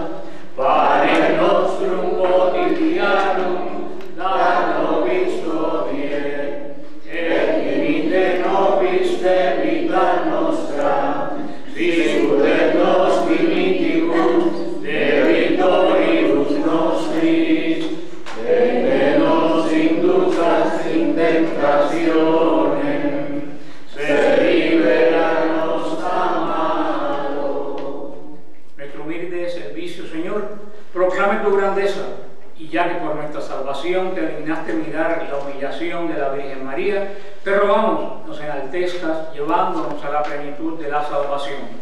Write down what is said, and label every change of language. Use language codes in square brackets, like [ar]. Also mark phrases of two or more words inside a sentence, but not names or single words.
[la] Panem nostrum quotidianum da nobis hodie, et dimitte nobis debita nostra, sicut et nos dimittimus debitoribus nostris, et ne nos inducas in tentationem, sed libera-nos a malo. [es] Nuestro humilde servicio, Señor, proclame tu grandeza, y ya que por nuestra salvación te dignaste mirar la humillación de la Virgen María, te rogamos nos enaltezcas llevándonos a la plenitud de la salvación.